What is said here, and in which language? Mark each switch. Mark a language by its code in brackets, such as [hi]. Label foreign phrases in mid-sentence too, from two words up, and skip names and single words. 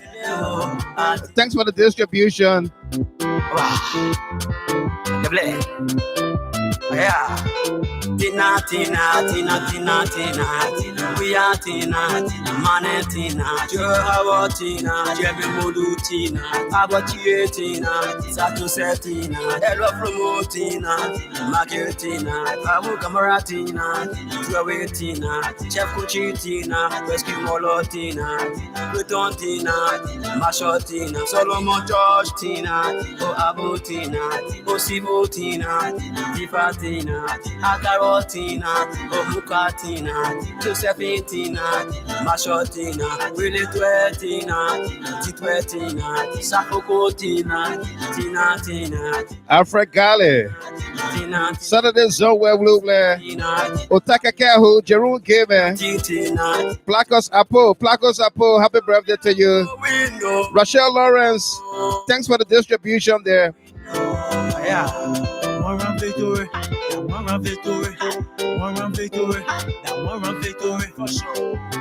[en] Thanks for the distribution. Tina, Tina, Tina, Tina, Tina, we are Tina, Mane Tina, Joe Tina, Jemmy Modu Tina, Abachi Tina, Sato Setina, Ella Promotina, Marketina, Abu Camaratina, Joe Tina, Chef Cuchitina, Rescue Molotina, Pluton Tina, Mashotina, Solomon George Tina, O Abutina, O Sibutina, Tifatina, Akarotina, Omukatina, Josephitina, Mashotina, Willie Twetina, Titwetina, Sakokotina, Tina Tina, Alfred Gale, Tina, Saturday Zone Web Lubler, Otaka Kahu, Jerome Given, Tina, Placos Apo, happy birthday to you. Rachel Lawrence, thanks for the distribution there. One run victory, one run victory, one run victory, that one run victory for sure.